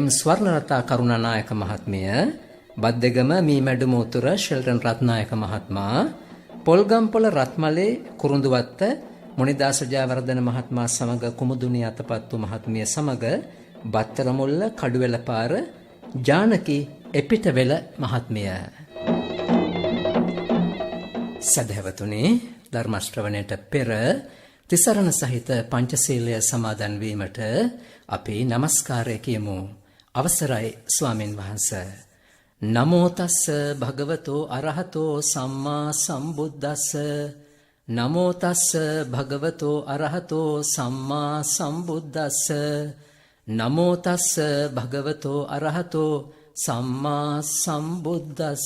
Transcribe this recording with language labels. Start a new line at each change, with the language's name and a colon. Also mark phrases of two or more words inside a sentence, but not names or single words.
Sinhala: ස්වර්ණලතා කරුණානායක මහත්මිය, බද්දෙගම මීමැඩුම උතුර ෂෙල්ටන් රත්නායක මහත්මයා, පොල්ගම්පොළ රත්මලේ කුරුඳුවත්ත මොනිදාස ජයවර්ධන මහත්මයා සමග කුමුදුනි අතපත්තු මහත්මිය සමග බත්තරමුල්ල කඩුවෙලපාර ජානකි එපිටවෙල මහත්මිය. සදහැවතුනි, ධර්ම ශ්‍රවණයට පෙර තිසරණ සහිත පංචශීලය සමාදන් වීමට අපි নমස්කාරය කියමු. අවසරයි ස්වාමින් වහන්සේ.
Pali: නමෝ තස්ස භගවතෝ අරහතෝ සම්මා සම්බුද්දස්ස. නමෝ තස්ස භගවතෝ අරහතෝ සම්මා සම්බුද්දස්ස. නමෝ තස්ස භගවතෝ අරහතෝ සම්මා සම්බුද්දස්ස.